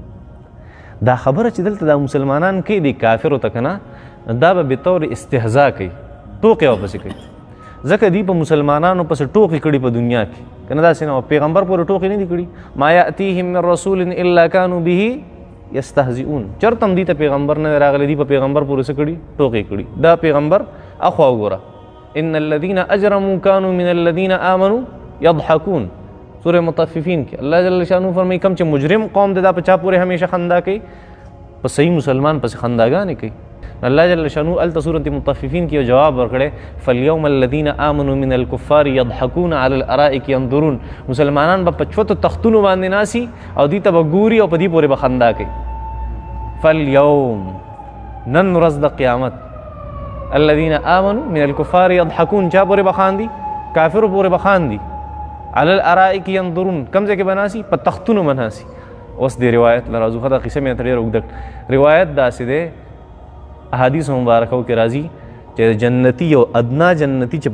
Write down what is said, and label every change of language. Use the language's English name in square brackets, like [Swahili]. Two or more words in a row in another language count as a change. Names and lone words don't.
[Pashto] دا خبره چې دلته دا مسلمانان کوي دي کافرو ته که نه، دا به بطور استهزا کوي، ټوکې ورپسې کوي. ځکه دی په مسلمانانو پسې ټوکې کړي په دنیا کې، که نه داسې نه وه. پیغمبر پورې ټوکې نه دي کړي، [Arabic] ما یأتیهم من رسول الا کانوا به یستهزئون. [Pashto] چرته هم دي ته پیغمبر نه دی راغلی، دی په پیغمبر پورې څه کړي؟ ټوکې کړي. دا پیغمبر اخوا وګوره، [Arabic] ان الذین اجرموا کانوا من الذین آمنوا یضحکون، [Pashto] سورہ مطففین کې [Arabic] الله جل شانو [Pashto] فرمایي کوم چې مجرم قوم دی دا په چا پورې همیشه خندا کوي؟ په صحیح مسلمان پسې خنداګانې کوي. [Arabic] الله جل شانو [Pashto] الته سورة مطففین کې جواب ورکړی، [Arabic] فالیوم الذین آمنوا من الکفار یضحکون علی الارائک ینظرون. [Pashto] مسلمانان به په چوتو تختونو باندې ناسي او دوی ته به ګوري او په دې پورې به خندا کوي. فالیوم، نن ورځ د قیامت، [Arabic] الذین آمنوا من الکفار یضحکون، [Pashto] چا پورې به خاندي؟ کافرو پورې به خاندي. [Arabic] علی الارائک ینظرون، [Pashto] کم ځای کې به ناسي؟ په تختونو به ناسي. اوس دې روایت له راځو، ښه دا قصه مې ته ډېره اوږده روایت داسې دی، احادیث مبارکو کې راځي چې جنتی یو ادنا جنتی چې